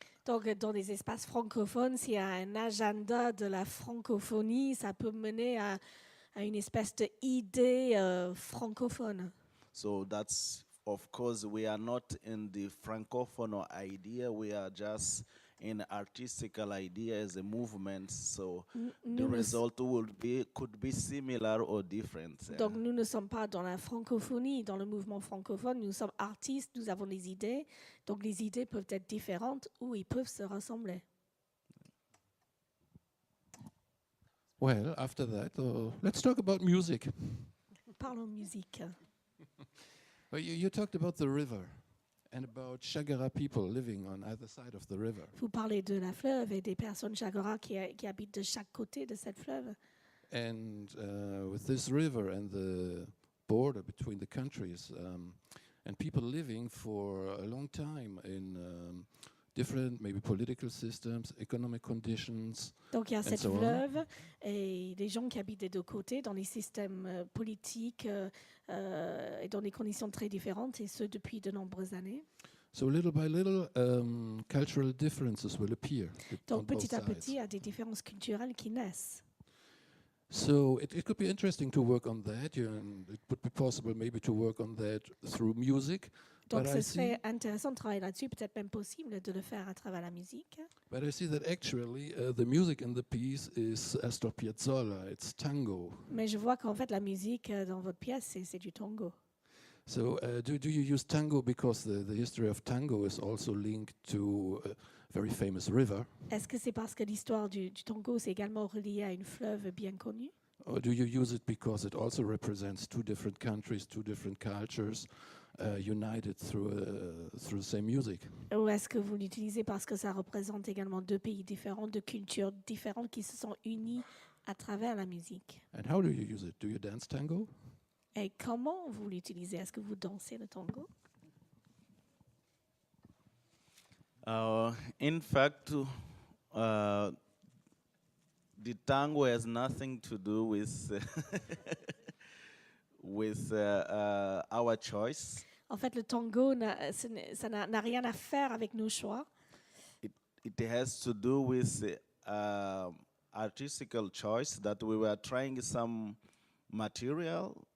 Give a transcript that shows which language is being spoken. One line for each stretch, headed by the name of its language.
French: Donc, dans les espaces francophones, s'il y a un agenda de la francophonie, ça peut mener à une espèce d'idée francophone.
English: So that's, of course, we are not in the francophone idea. We are just in artistical idea as a movement. So the result could be similar or different.
French: Donc nous ne sommes pas dans la francophonie, dans le mouvement francophone. Nous sommes artistes, nous avons des idées. Donc les idées peuvent être différentes ou ils peuvent se ressembler.
English: Well, after that, let's talk about music.
French: Parlons musique.
English: Well, you talked about the river and about Shagara people living on either side of the river.
French: Vous parlez de la fleuve et des personnes Shagara qui habitent de chaque côté de cette fleuve.
English: And with this river and the border between the countries, and people living for a long time in different, maybe political systems, economic conditions.
French: Donc il y a cette
English: so
French: fleuve et des gens qui habitent des deux côtés dans les systèmes politiques et dans des conditions très différentes, et ce depuis de nombreuses années.
English: So little by little, cultural differences will appear.
French: Donc petit à petit, il y a des différences culturelles qui naissent.
English: So it could be interesting to work on that, and it would be possible maybe to work on that through music.
French: Donc ce serait intéressant de travailler là-dessus, peut-être même possible de le faire à travers la musique.
English: But I see that actually the music in the piece is Astor Piazzolla, it's tango.
French: Mais je vois qu'en fait la musique dans votre pièce, c'est du tango.
English: So do you use tango because the history of tango is also linked to a very famous river?
French: Est-ce que c'est parce que l'histoire du tango c'est également reliée à une fleuve bien connue?
English: Or do you use it because it also represents two different countries, two different cultures, united through the same music?
French: Ou est-ce que vous l'utilisez parce que ça représente également deux pays différents, deux cultures différentes qui se sont unies à travers la musique?
English: And how do you use it? Do you dance tango?
French: Et comment vous l'utilisez? Est-ce que vous dansez le tango?
English: In fact, the tango has nothing to do with with our choice.
French: En fait, le tango, ça n'a rien à faire avec nos choix.
English: It has to do with artistical choice that we were trying some material.